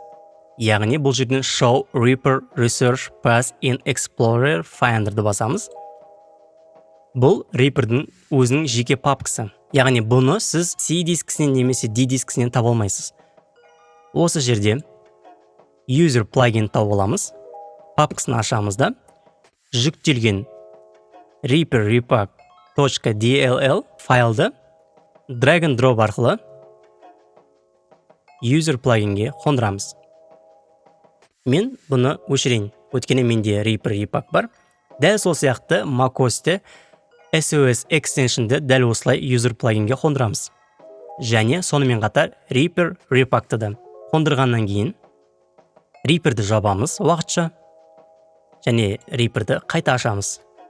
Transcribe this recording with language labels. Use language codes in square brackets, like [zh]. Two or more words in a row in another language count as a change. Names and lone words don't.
[kk] Яғни бұл жерден [en] Show Reaper Research Path in Explorer Finder'ды [kk] басамыз. Бұл Reaper'дің өзінің жеке папкасы. Яғни бұны сіз C дискісінен немесе D дискісінен таба алмайсыз. осы жерде user плагин тауып аламыз. Папкасын ашамыз да жүктелген reaper repack.dll файлды [en] drag and drop [kk] арқылы user плагинге қондырамыз. Мен бұны өшірейін, өйткені менде reaper repack бар. Дәл сол сияқты macOS'те SOS extension'ды дәл осылай user плагинге қондырамыз. Және сонымен қатар reaper repack'ты да қондырғаннан кейін reaper'ді жабамыз уақытша және reaper'ді қайта ашамыз.